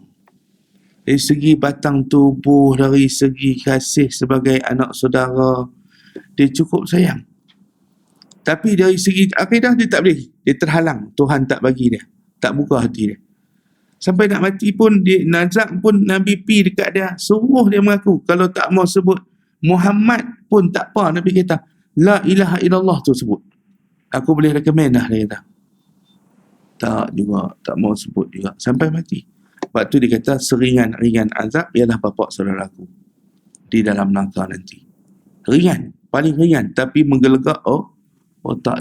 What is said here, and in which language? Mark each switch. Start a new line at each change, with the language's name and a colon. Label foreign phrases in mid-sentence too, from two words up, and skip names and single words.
Malay: Dari segi batang tubuh, dari segi kasih sebagai anak saudara, dia cukup sayang. Tapi dari segi akidah dia tak boleh, dia terhalang, Tuhan tak bagi dia, tak buka hati dia. Sampai nak mati pun, dia nazak pun Nabi pi dekat dia, suruh dia mengaku. Kalau tak mau sebut Muhammad pun tak apa, Nabi kata
Arabic: لا إله إلا الله
Malay: tu sebut, aku boleh recommend dah, dia kata. Tak juga, tak mau sebut juga sampai mati. Sebab tu dia kata seringan-ringan azab ialah bapa saudaraku di dalam neraka nanti. Ringan, paling ringan, tapi menggelegak otak.